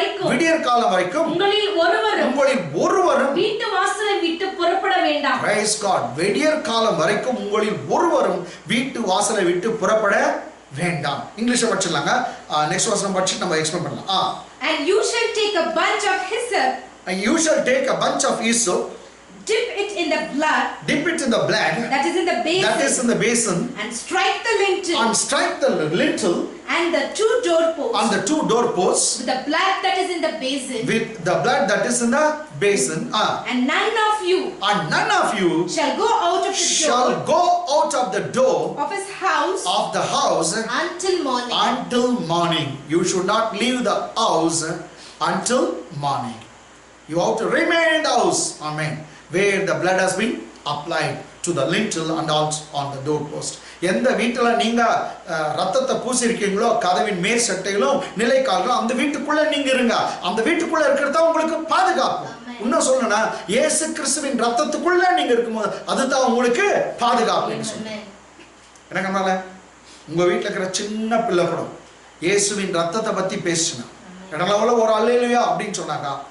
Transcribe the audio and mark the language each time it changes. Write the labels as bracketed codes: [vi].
[ta] விடியற்காலம் வரைக்கும் உங்களில் ஒருவரும் வீட்டு வாசலை விட்டு புறப்பட வேண்டாம். [en] Praise God. [ta] விடியற்காலம் வரைக்கும் உங்களில் ஒருவரும் வீட்டு வாசலை விட்டு புறப்பட வேண்டாம். இங்கிலீஷ்ல படிச்சிடலாங்க. நெக்ஸ்ட் வசனம் படிச்சு நம்ம எக்ஸ்பிளைன் பண்ணலாம். [en] And you shall take a bunch of hyssop. And you shall take a bunch of hyssop. dip it in the blood, dip it in the blood that is in the basin, that is in the basin, and strike the lintel and strike the lintel and the 2 doorposts on the 2 doorposts with the blood that is in the basin, with the blood that is in the basin, and none of you and none of you shall go out of the shall door go out of the door of his house of the house until morning. until morning. You should not leave the house until morning. You have to remain in the house, amen, where the blood has been applied to the lintel and also on the doorpost. [ta] எந்த வீட்டுல நீங்க ரத்தத்தை பூசி இருக்கீங்களோ, கதவின் மேல் சட்டைகளும் நிலைக்கால்களும், அந்த வீட்டுக்குள்ள நீங்க இருங்க. அந்த வீட்டுக்குள்ள இருக்கிறது உங்களுக்கு பாதுகாப்பு. இன்னும் சொல்லணும்னா இயேசு கிறிஸ்துவின் ரத்தத்துக்குள்ள நீங்க இருக்கும்போது அதுதான் உங்களுக்கு பாதுகாப்பு. என்னக்கனால உங்க வீட்டுல இருக்கிற சின்ன பிள்ளை கூட இயேசுவின் ரத்தத்தை பத்தி பேசினா இடங்கள ஒரு அல்லேலூயா அப்படின்னு சொன்னாங்க.